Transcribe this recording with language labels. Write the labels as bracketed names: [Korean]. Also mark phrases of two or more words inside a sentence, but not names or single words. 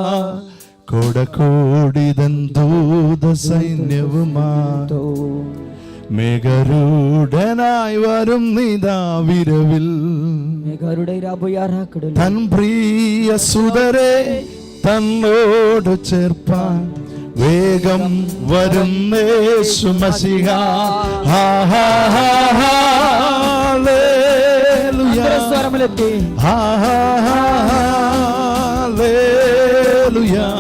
[Malayalam] കോടകോടിതൻ ദൂത സൈന്യവുമായി മേഘരൂഢനായി വരും നിതാ വിരവിൽ, [Telugu] మేఘరుడై రాబోయే రాకడలో [Malayalam] തൻ പ്രിയ സുതരെ തന്നോട് ചേർപ്പാൻ വേഗം വരുന്നേശു മശിഹ. ഹല്ലേലൂയ. [Telugu] స్వరములెత్తి [Malayalam] ഹല്ലേലൂയ.